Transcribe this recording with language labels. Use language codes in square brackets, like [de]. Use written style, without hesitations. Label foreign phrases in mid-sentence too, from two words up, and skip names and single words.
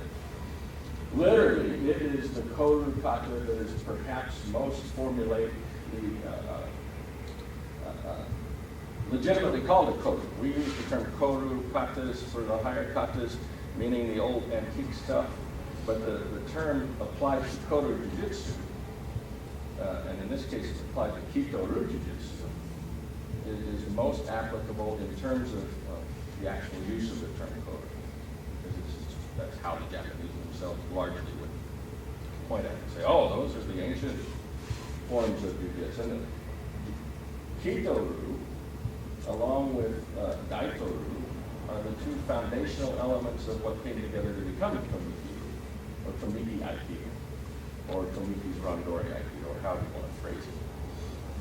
[en] Literally, it is the koru kata that is perhaps most formulated, legitimately called a koru. We use the term koru katas for the higher katas, meaning the old antique stuff, but the term applied to koru jujitsu, and in this case it's applied to kito-ru jujitsu, is most applicable in terms of the actual use of the term koru, because that's how the Japanese themselves largely would point at it and say, oh, those are the ancient forms of jujitsu. And kito-ru, along with daito-ru, are the two foundational elements of what came together to become Tomiki, or Tomiki Aikido, or Tomiki's Randori Aikido, or however you want to phrase it.